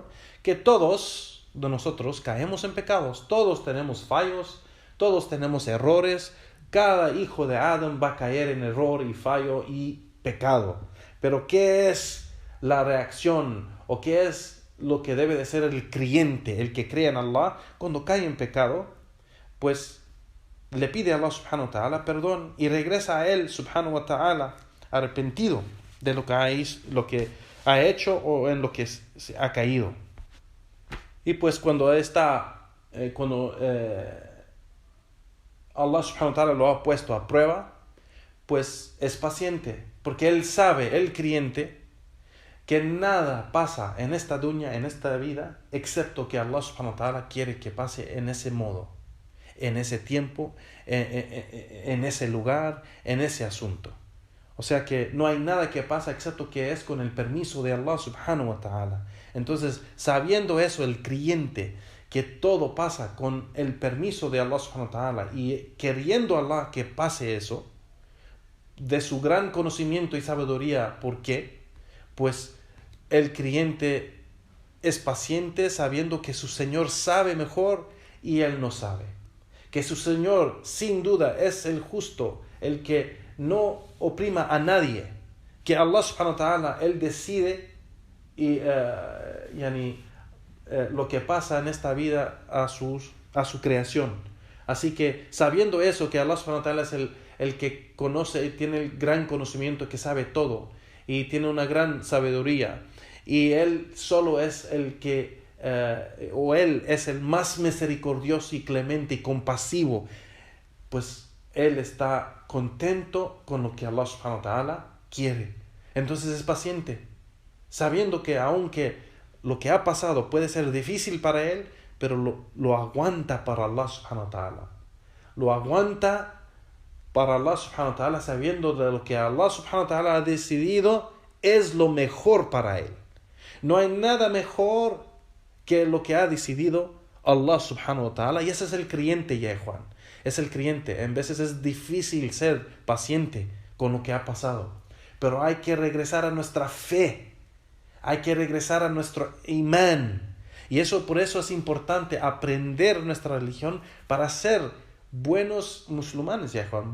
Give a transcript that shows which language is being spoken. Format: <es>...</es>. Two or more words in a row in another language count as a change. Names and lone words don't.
<es>Que todos de nosotros caemos en pecados, todos tenemos fallos, todos tenemos errores, cada hijo de Adán va a caer en error y fallo y pecado. Pero ¿qué es la reacción o qué es lo que debe de ser el creyente, el que cree en Allah, cuando cae en pecado? Pues le pide a Allah</es> <ar>سبحانه وتعالى</ar> <es>perdón y regresa a él</es> <ar>سبحانه وتعالى</ar> <es>arrepentido de lo que ha hecho o en lo que se ha caído. Y pues cuando Allah</es> <ar>سبحانه وتعالى</ar> <es>lo ha puesto a prueba, pues es paciente, porque él sabe, el creyente, que nada pasa en esta dunya, en esta vida, excepto que Allah</es> <ar>سبحانه وتعالى</ar> <es>quiere que pase en ese modo, en ese tiempo, en ese lugar, en ese asunto. O sea que no hay nada que pasa excepto que es con el permiso de Allah</es> <ar>سبحانه وتعالى.</ar> <es>Entonces, sabiendo eso, el creyente, que todo pasa con el permiso de Allah</es> <ar>سبحانه وتعالى</ar> <es>y queriendo Allah que pase eso, de su gran conocimiento y sabiduría, ¿por qué? Pues el creyente es paciente sabiendo que su Señor sabe mejor y él no sabe. Que su Señor sin duda es el justo, el que no oprima a nadie.</es> <ar>Que Allah سبحانه وتعالى,</ar> <es>él decide y lo que pasa en esta vida a su creación. Así que sabiendo eso, que Allah</es> <ar>سبحانه وتعالى</ar> <es>es el que conoce y tiene el gran conocimiento, que sabe todo y tiene una gran sabiduría, y Él solo es el que Él es el más misericordioso y clemente y compasivo, pues Él está contento con lo que Allah</es> <ar>سبحانه وتعالى</ar> <es>quiere. Entonces es paciente, sabiendo que aunque lo que ha pasado puede ser difícil para Él, pero lo aguanta para Allah</es> <ar>سبحانه وتعالى.</ar> <es>Lo aguanta para Allah</es> <ar>سبحانه وتعالى,</ar> <es>sabiendo de lo que Allah</es> <ar>سبحانه وتعالى</ar> <es>ha decidido es lo mejor para Él. No hay nada mejor que lo que ha decidido Allah</es> <ar>سبحانه وتعالى.</ar> <es>Y ese es el creyente, ya Juan. Es el creyente. En veces es difícil ser paciente con lo que ha pasado. Pero hay que regresar a nuestra fe. Hay que regresar a nuestro imán. Y por eso es importante aprender nuestra religión para ser buenos musulmanes, ya Juan.</es>